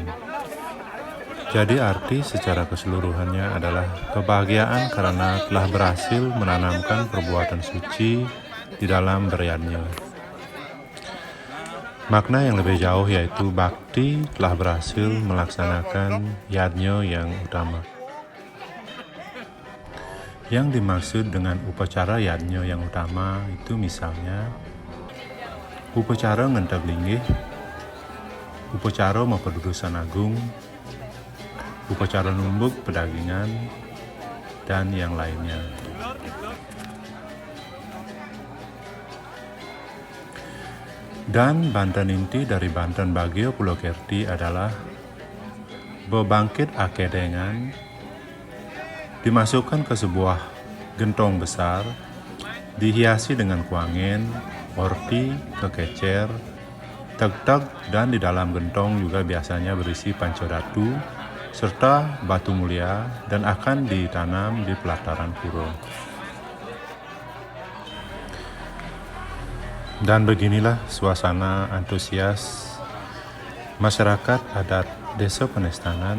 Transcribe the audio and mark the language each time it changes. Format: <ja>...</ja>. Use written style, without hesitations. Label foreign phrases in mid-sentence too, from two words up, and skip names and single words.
<id>Jadi arti secara keseluruhannya adalah kebahagiaan karena telah berhasil menanamkan perbuatan suci di dalam beryadnya. Makna yang lebih jauh yaitu bakti telah berhasil melaksanakan yadnya yang utama. Yang dimaksud dengan upacara yadnya yang utama itu misalnya upacara ngentag linggih, upacara mapadudusan agung, upacara numbuk pedagingan, dan yang lainnya. Dan Banten inti dari Banten Bagio Pulo Kerti adalah bebangkit akedengan, dimasukkan ke sebuah gentong besar, dihiasi dengan kuangen, orti, kekecer, teg-teg, dan di dalam gentong juga biasanya berisi pancodatu, serta batu mulia, dan akan ditanam di pelataran pura. Dan beginilah suasana antusias masyarakat adat Desa Penestangan</id>